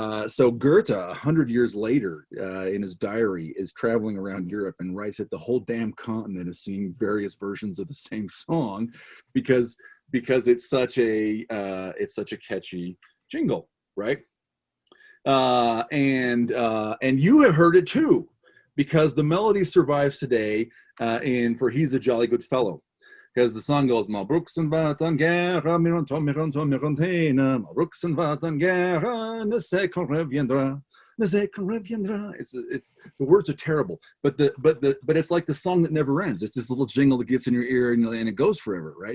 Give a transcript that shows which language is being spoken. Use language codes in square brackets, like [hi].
[en] So Goethe, 100 years later, in his diary, is traveling around Europe and writes that the whole damn continent is seeing various versions of the same song, because it's such a catchy jingle, right? And you have heard it too, because the melody survives today for He's a Jolly Good Fellow. Because the song goes, [fr] Malbrook s'en va en guerre, mirontena, Malbrook s'en va en guerre, ne sais qu'on reviendra. [en] It's the words are terrible, but it's like the song that never ends. It's this little jingle that gets in your ear and it goes forever, right?